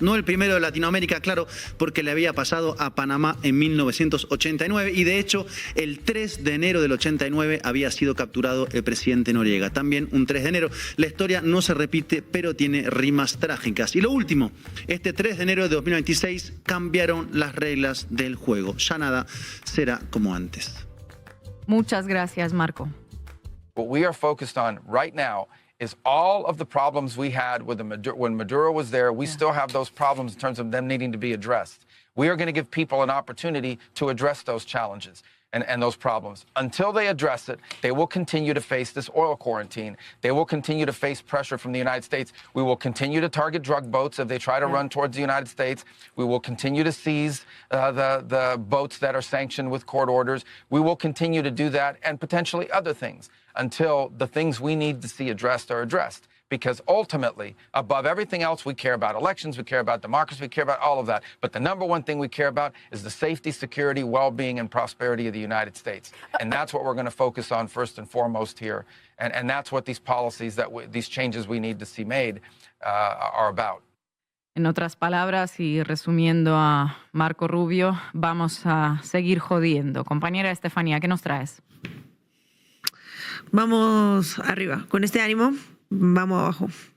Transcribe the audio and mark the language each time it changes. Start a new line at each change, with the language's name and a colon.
Spanish: No el primero de Latinoamérica, claro, porque le había pasado a Panamá en 1989, y de hecho, el 3 de enero del 89 había sido capturado el presidente Noriega. También un 3 de enero. La historia no se repite, pero tiene rimas trágicas. Y lo último, este 3 de enero de 2026 cambiaron las reglas del juego. Ya nada será como antes. Muchas gracias, Marco.
English: What we are focused on right now is all of the problems we had with when Maduro was there. We still have those problems in terms of them needing to be addressed. We are going to give people an opportunity to address those challenges and those problems. Until they address it, they will continue to face this oil quarantine. They will continue to face pressure from the United States. We will continue to target drug boats if they try to run towards the United States. We will continue to seize the boats that are sanctioned with court orders. We will continue to do that and potentially other things until the things we need to see addressed are addressed. Because ultimately, above everything else, we care about elections, we care about democracy, we care about all of that. But the number one thing we care about is the safety, security, well-being, and prosperity of the United States. And that's what we're going to focus on first and foremost here. And that's what these policies, these changes we need to see made are about.
Spanish: En otras palabras, y resumiendo a Marco Rubio, vamos a seguir jodiendo. Compañera Estefanía, ¿qué nos traes? Vamos arriba, con este ánimo. Vamos abajo.